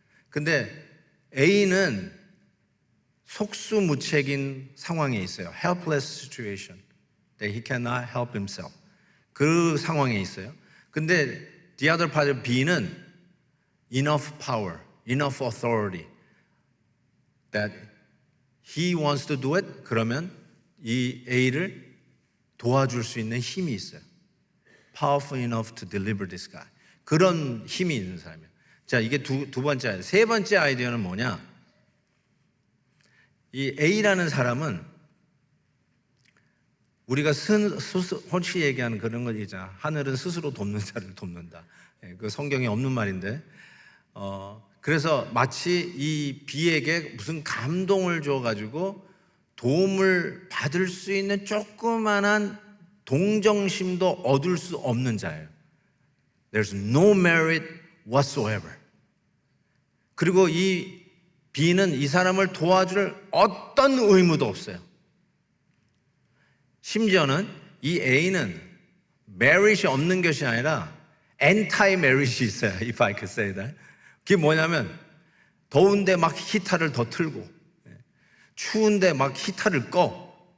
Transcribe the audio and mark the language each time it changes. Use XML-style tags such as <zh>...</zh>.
<ko>근데 A는 속수무책인 상황에 있어요.</ko> <en>Helpless situation. That he cannot help himself.</en> <ko>그 상황에 있어요.</ko> <en>근데 the other party B는 enough power, enough authority that he wants to do it.</en> <ko>그러면 이 A를 도와줄 수 있는 힘이 있어요.</ko> <en>Powerful enough to deliver this guy.</en> <ko>그런 힘이 있는 사람이에요. 자, 이게 두 번째 아이디어. 세 번째 아이디어는 뭐냐? 이 A라는 사람은 우리가 혹시 얘기하는 그런 거 있잖아. 하늘은 스스로 돕는 자를 돕는다. 그 성경에 없는 말인데, 그래서 마치 이 B에게 무슨 감동을 줘가지고 도움을 받을 수 있는 조그만한 동정심도 얻을 수 없는 자예요.</ko> <en>There's no merit whatsoever.</en> <ko>그리고 이 B는 이 사람을 도와줄 어떤 의무도 없어요. 심지어는 이 A는 merit이 없는 것이 아니라 anti-merit이 있어요.</ko> <en>If I could say that.</en> <ko>그게 뭐냐면 더운데 막 히터를 더 틀고 추운데 막 히터를 꺼.</ko>